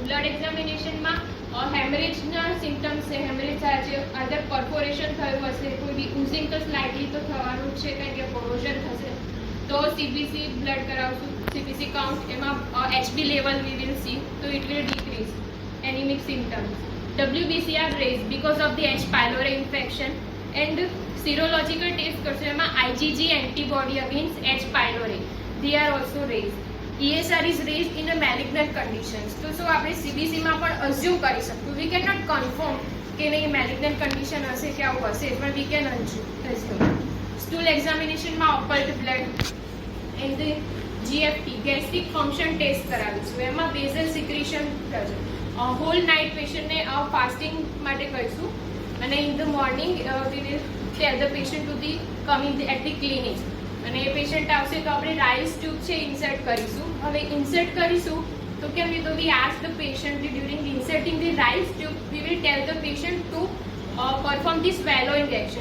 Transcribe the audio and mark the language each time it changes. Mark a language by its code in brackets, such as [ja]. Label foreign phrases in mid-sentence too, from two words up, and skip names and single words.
[en] blood examinationમાં [gu] હેમરેજના સિમ્ટમ્સ છે, હેમરેજ થાય છે, [en] other perforation [gu] થયું હશે, કોઈ બી યુઝિંગ તો સ્લાઇટલી તો થવાનું જ છે, કારણ કે કોરોઝન થશે. [en] તો CBC blood કરાવશું, CBC count, એમાં HB level we will see, તો it will decrease anemic symptoms. WBC are raised because of the H. pylori infection, and serological test [gu] કરશું, એમાં [en] IgG antibody against H. pylori they are also raised. ESR is raised in a malignant conditions. [gu] તો શું આપણે CBC માં પણ અઝ્યુમ કરી શકતું, [en] we cannot confirm [gu] કે નહીં [en] malignant condition [gu] હશે કે આવું હશે, પણ [en] we can assume. Stool examination માં occult blood, and GFT gastric function test [gu] કરાવીશું, એમાં [en] basal secretion થશે. whole night patientને fasting [gu] માટે કરીશું, અને [en] in the morning we will tell the patient to the coming at the clinic. [gu] અને એ પેશન્ટ આવશે તો આપણે [en] Ryle's tube [gu] છે ઇન્સર્ટ કરીશું. હવે ઇન્સર્ટ કરીશું તો કેમ તો [en] we ask the patient during inserting the Ryle's tube we will tell the patient to perform the swallowing action.